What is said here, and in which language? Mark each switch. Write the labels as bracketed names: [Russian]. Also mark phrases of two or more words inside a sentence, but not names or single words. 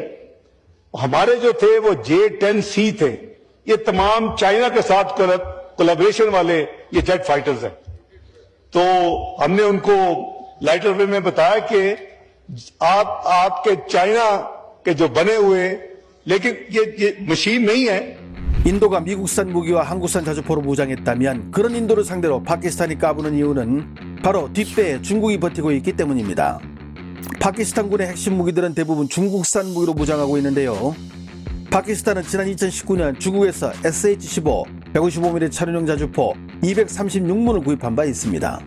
[Hindi] हमारे जो थे वो J-10C थे। ये तमाम चाइना के साथ कोलैबोरेशन वाले ये [English] jet fighters [Hindi] हैं। तो हमने उनको [English] lighter way [Hindi] में बताया कि आपके चाइना के जो बने हुए, लेकिन ये मशीन नहीं है। [Korean] 인도가 미국산 무기와 한국산 자주포로 무장했다면 그런 인도를 상대로 파키스탄이 까부는 이유는 바로 뒷배에 중국이 버티고 있기 때문입니다. 파키스탄군의 핵심 무기들은 대부분 중국산 무기로 무장하고 있는데요. 파키스탄은 지난 2019년 중국에서 SH-15 155mm 차륜용 자주포 236문을 구입한 바 있습니다.